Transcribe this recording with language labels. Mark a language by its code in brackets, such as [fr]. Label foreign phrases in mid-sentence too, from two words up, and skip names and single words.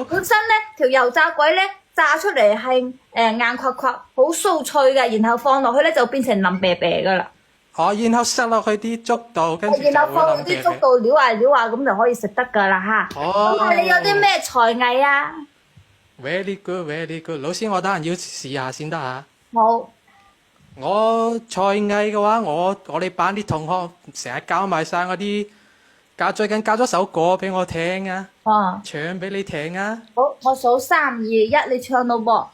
[yue] 本身咧條油炸鬼咧炸出嚟係硬壳殼，好酥脆嘅，然後放落去咧就變成腍啤啤噶啦。哦，然後塞落去啲粥度，跟住就會然後放落腍啤啤。啲粥度撩下撩下，咁就可以食得噶啦吓。哦。咁你有啲咩才藝啊？ [en] Very good, very good。 [yue] 老師，我等陣要試下先得嚇。好。我才藝嘅話，我哋班啲同學成日教埋晒我啲最近教咗首歌俾我聽啊，哦。唱俾你聽啊。好，我數3、2、1，你唱咯噃。